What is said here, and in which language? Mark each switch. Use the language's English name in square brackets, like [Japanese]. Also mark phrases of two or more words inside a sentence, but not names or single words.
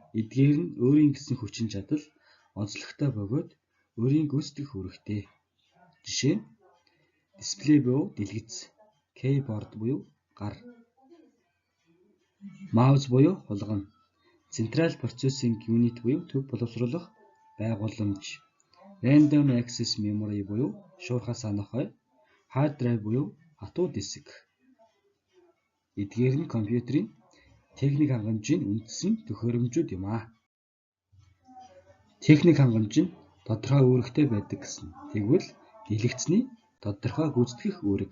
[Mongolian] Эдгээр нь өөрийн гэсэн хүчин чадал, онцлогтой бөгөөд өөрийн гүйцэтгэх үүрэгтэй. Жишээ нь дисплей буюу дэлгэц, кейборд буюу гар, маус буюу хулгана, [English] central processing unit [Mongolian] буюу төв боловсруулах байгууламж, [English] random access memory [Mongolian] буюу шуурхай санах ой, [English] hard drive [Mongolian] буюу хатуу дэсэг. Эдгээр нь компьютерийн техник хангамжийн үндсэн төхөөрөмжүүд юм аа. Техник хангамж нь тодорхой үүрэгтэй байдаг гэсэн. Тэгвэл дэлгэцний тодорхой гүйцэтгэх үүрэг.